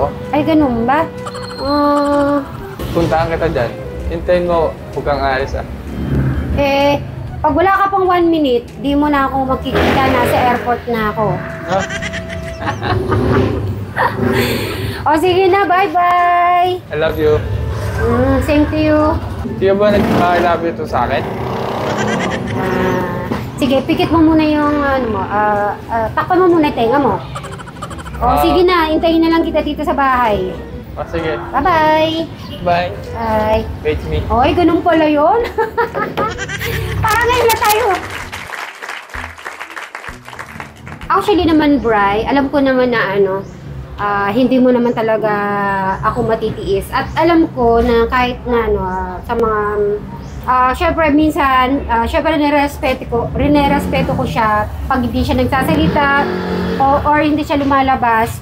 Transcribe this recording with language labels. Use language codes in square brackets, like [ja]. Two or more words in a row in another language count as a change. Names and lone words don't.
[tl] Ay, ganun ba? Puntaan kita dyan. Hintayin mo, huwag kang alis Pag wala ka pang 1 minute, di mo na ako makikita, nasa airport na ako. O sige na, [en] bye-bye! I love you. Same to you. [tl] Di ba nag- [en] I love you [tl] to sa akin? Sige, pikit mo muna yung takpan mo muna yung tenga mo. Sige na, hintayin na lang kita dito sa bahay. Sige. [en] Bye-bye! Bye. Bye! Wait me. [tl] Oy, ganun pala yun. Parang ngayon na tayo. Actually naman, Bri, alam ko naman na hindi mo naman talaga ako matitiis. At alam ko na kahit na sa mga syempre minsan, syempre rinerespeto ko siya pag hindi siya nagsasalita or hindi siya lumalabas.